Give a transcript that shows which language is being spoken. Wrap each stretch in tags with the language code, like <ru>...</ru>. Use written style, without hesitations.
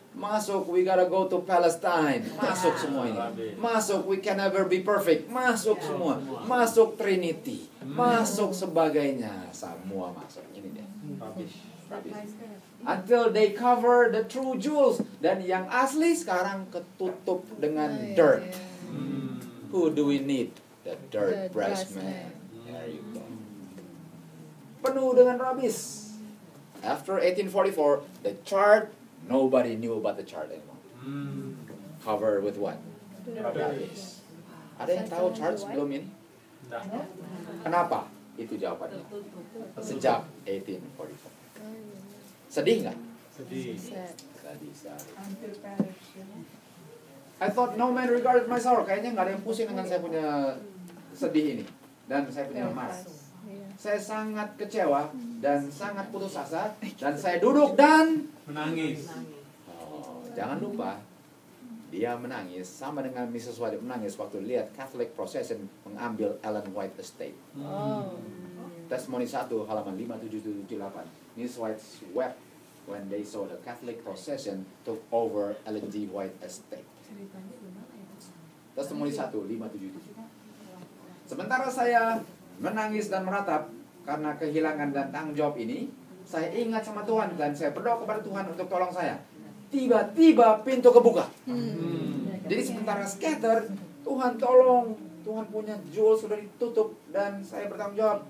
<en>Masuk, we gotta go to Palestine.</en> <id>Masuk semua ini.</id> <en>Masuk, we can never be perfect.</en> <id>Masuk semua. Masuk Trinity. Masuk sebagainya. Semua masuk. Ini dia. Rubbish.</id> <en>Until they cover the true jewels.</en> <id>Dan yang asli sekarang ketutup dengan dirt.</id> <en>Who do we need? The dirt brass man. There you go.</en> <id>Penuh dengan rubbish.</id> <en>After 1844, the chart, nobody knew about the chart anymore. Covered with what? Rubbish.</en> <id>Ada yang tahu chart sebelum ini? Kenapa? Itu jawabannya. Sejak 1844. Sedih nggak? Sedih. Sedih sekali.</id> <en>I thought no man regarded my sorrow.</en> <id>Kayaknya nggak ada yang pusing dengan saya punya sedih ini. Dan saya punya marah. Saya sangat kecewa dan sangat putus asa. Dan saya duduk dan menangis. Oh, jangan lupa, dia menangis sama dengan Mrs. White menangis waktu lihat Catholic Procession mengambil Ellen White Estate. Testimoni 1 halaman 5778. Mrs.</id> <en>White wept when they saw the Catholic Procession took over Ellen G.</en> <id>White Estate. Testimoni 1 577. Sementara saya menangis dan meratap karena kehilangan dan tanggung jawab ini, saya ingat sama Tuhan dan saya berdoa kepada Tuhan untuk tolong saya. Tiba-tiba pintu kebuka. Jadi sementara scatter, Tuhan tolong, Tuhan punya jewel sudah ditutup dan saya bertanggung jawab.</id>